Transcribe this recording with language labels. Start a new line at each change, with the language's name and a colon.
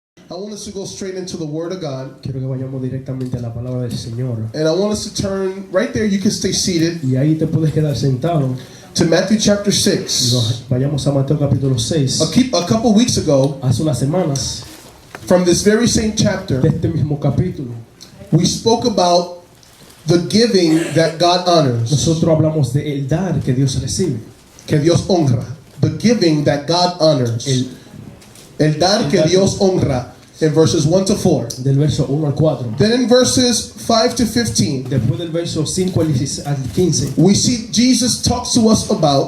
Spanish: I want us to go straight into the Word of God. Quiero que vayamos directamente a la palabra del Señor.
English: And I want us to turn right there. You can stay seated.
Spanish: Y ahí te puedes quedar sentado.
English: To Matthew chapter
Spanish: Y
English: 6.
Spanish: vayamos a Mateo capítulo 6.
English: A couple weeks ago,
Spanish: Hace unas semanas,
English: from this very same
Spanish: de
English: chapter,
Spanish: este mismo capítulo,
English: we spoke about the giving that God honors.
Spanish: nosotros hablamos de el dar que Dios recibe. Que Dios honra.
English: The giving that God honors.
Spanish: El dar que Dios honra.
English: In verses 1 to 4.
Spanish: Del verso 1 al 4.
English: Then in verses 5 to 15,
Spanish: Después del verso 5 al 15,
English: we see Jesus talks to us about